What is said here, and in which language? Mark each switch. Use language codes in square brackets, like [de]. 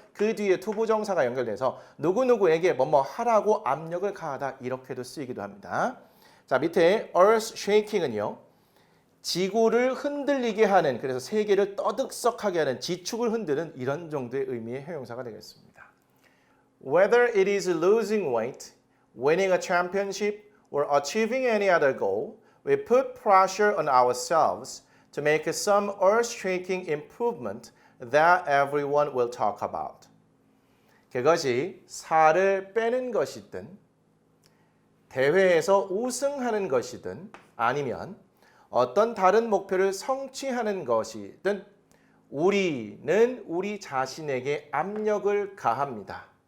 [ko] 그 뒤에 투부정사가 연결돼서 누구누구에게 뭐뭐 하라고 압력을 가하다 이렇게도 쓰이기도 합니다. 자, 밑에 earth shaking은요. 지구를 흔들리게 하는, 그래서 세계를 떠들썩하게 하는, 지축을 흔드는 이런 정도의 의미의 형용사가 되겠습니다. [en] Whether it is losing weight, winning a championship, or achieving any other goal, we put pressure on ourselves to make some earth-shaking improvement that everyone will talk about. [ko] 그것이 살을 빼는 것이든 대회에서 우승하는 것이든 아니면 어떤 다른 목표를 성취하는 것이든 우리는 우리 자신에게 압력을 가합니다.